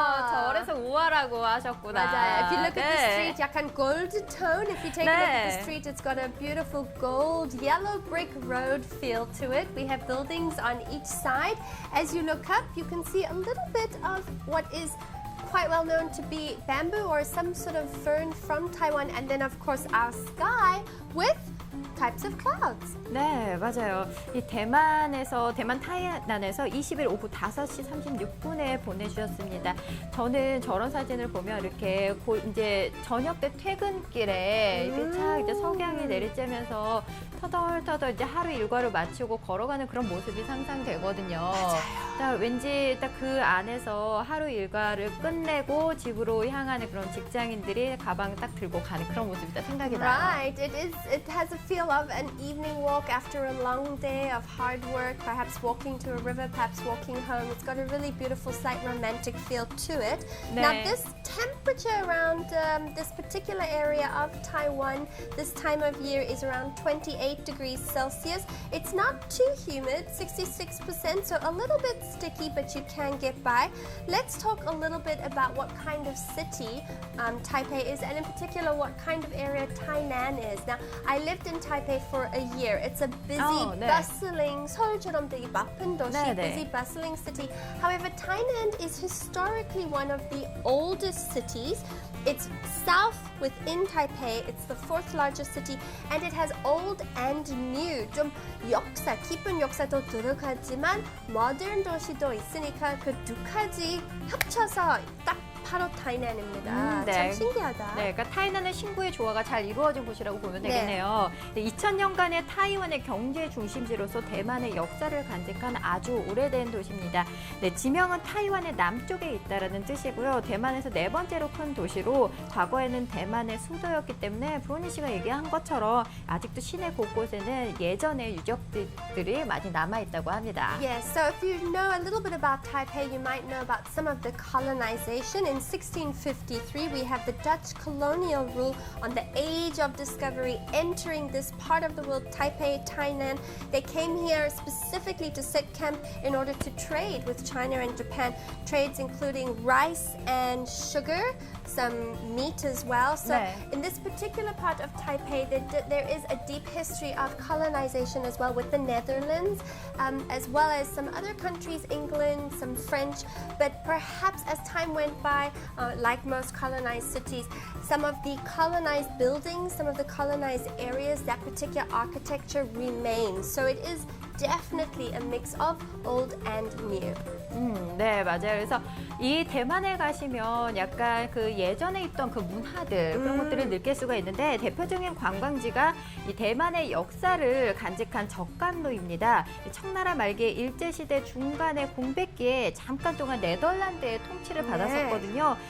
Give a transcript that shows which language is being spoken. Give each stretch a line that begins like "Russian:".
Korean: 저래서 우와라고 하셨구나. 맞아요.
English: If you look at the
Korean: 네.
English: street,
Korean: 약간
English: gold tone. If you take a look at the
Korean: 네.
English: street, it's got a beautiful gold, yellow brick road feel to it. We have buildings on each side. As you look up, you can see a little bit of what is quite well known to be bamboo or some sort of fern from Taiwan. And then, of course, our sky with types of clouds.
Korean: 네, 맞아요. 이 대만 타이난에서 20일 오후 5시 36분에 보내주셨습니다. 저는 저런 사진을 보면 이렇게 이제 저녁 때 퇴근길에 이렇게 착 이제 석양이 내리쬐면서 터덜터덜 이제 하루 일과를 마치고 걸어가는 그런 모습이 상상되거든요. 맞아요. 왠지 딱 그 안에서 하루 일과를 끝내고 집으로 향하는 그런 직장인들이 가방 딱 들고 가는 그런 모습이 딱 생각이 나요.
English: Right, it has a feel of an evening walk after a long day of hard work, perhaps walking to a river, perhaps walking home. It's got a really beautiful, slight romantic feel to it. Now,
Korean: 네.
English: this temperature around this particular area of Taiwan this time of year is around 28 degrees Celsius. It's not too humid, 66%, so a little bit sticky, but you can get by. Let's talk a little bit about what kind of city Taipei is, and in particular, what kind of area Tainan is. Now, I lived in Taipei for a year. It's a busy,
Korean: 네.
English: bustling,
Korean: 서울처럼 되게 바쁜 도시, 네, 네.
English: busy, bustling city. However, Tainan is historically one of the oldest cities. It's south within Taipei. It's the fourth largest city, and it has old and new.
Korean: 좀 역사, 깊은 역사도 들어가지만 modern 도시도 있으니까 그 두 가지 합쳐서 딱 바로 타이난입니다. 네. 참 신기하다. 네, 그러니까 타이난은 신구의 조화가 잘 이루어진 곳이라고 보면 되겠네요. 2000년간의 타이완의 경제 중심지로서 대만의 역사를 간직한 아주 오래된 도시입니다. 네, 지명은 타이완의 남쪽에 있다라는 뜻이고요. 대만에서 네 번째로 큰 도시로 과거에는 대만의 수도였기 때문에 브로니 씨가 얘기한 것처럼 아직도 시내 곳곳에는 예전의 유적들이 많이 남아 있다고 합니다.
English: Yes, so if you know a little bit about Taipei, you might know about some of the colonization. In 1653, we have the Dutch colonial rule on the age of discovery entering this part of the world, Taipei, Tainan. They came here specifically to set camp in order to trade with China and Japan. Trades including rice and sugar, some meat as well. So
Korean: 네.
English: in this particular part of Taipei, there is a deep history of colonization as well with the Netherlands, as well as some other countries, England, some French. But perhaps as time went by, like most colonized cities, some of the colonized buildings, some of the colonized areas, that particular architecture remains. So it is definitely a mix of old and new.
Korean: 네, 맞아요. 그래서 이 대만에 가시면 약간 그 예전에 있던 그 문화들 그런 것들을 느낄 수가 있는데 대표적인 관광지가 이 대만의 역사를 간직한 적감로입니다. 청나라 말기에 일제시대 중간에 공백기에 잠깐 동안 네덜란드의 통치를 받았었거든요.